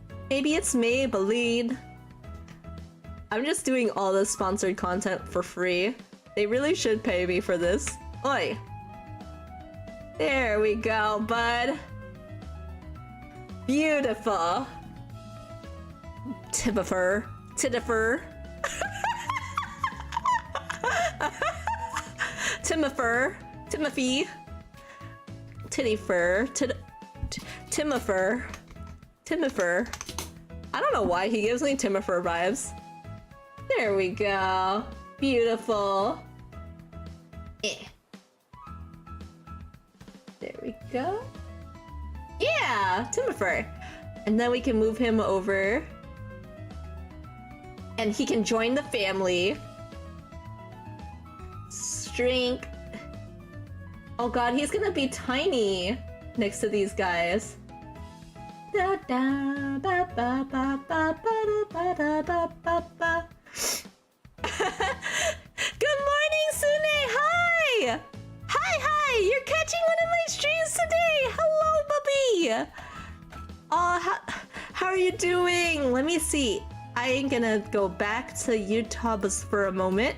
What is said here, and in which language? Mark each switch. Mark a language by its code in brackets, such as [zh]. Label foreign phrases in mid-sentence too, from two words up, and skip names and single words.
[en] Maybe it's Maybelline. I'm just doing all this sponsored content for free. They really should pay me for this. Oi. There we go, bud. Beautiful. Tibifer. Tidifer. Timifer. Timothy. Tittyfer. Timifer. Timifer. I don't know why he gives me Timifer vibes. There we go. Beautiful. There we go. Yeah, Timifer. And then we can move him over. And he can join the family. Strink. Oh god, he's gonna be tiny next to these guys. Da da ba ba ba ba ba ba da ba ba ba. Good morning, Sune! Hi! Hi! You're catching one of my streams today! Hello, Bubby! How are you doing? Let me see. I am gonna go back to YouTubers for a moment.